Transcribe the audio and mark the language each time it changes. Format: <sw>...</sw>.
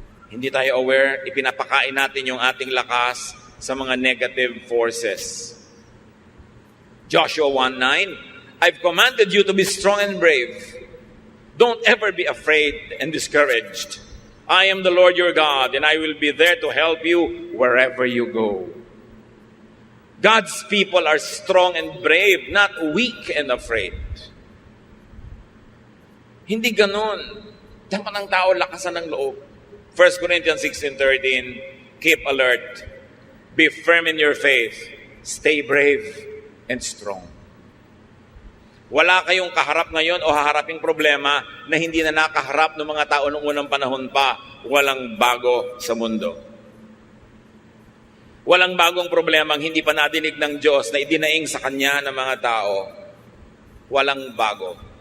<tl>Hindi tayo aware, ipinapakain natin yung ating lakas sa mga negative forces.</tl> <en>Joshua 1:9, I've commanded you to be strong and brave. Don't ever be afraid and discouraged. I am the Lord your God, and I will be there to help you wherever you go. God's people are strong and brave, not weak and afraid.</en> <tl>Hindi ganon. Dapat ang tao lakasan ng loob.</tl> <en>1 Corinthians 16:13, keep alert, be firm in your faith, stay brave and strong.</en> <tl>Wala kayong kaharap ngayon o haharaping problema na hindi na nakaharap ng mga tao noong unang panahon pa. Walang bago sa mundo. Walang bagong problema ang hindi pa nadinig ng Diyos na idinaing sa Kanya ng mga tao. Walang bago.</tl>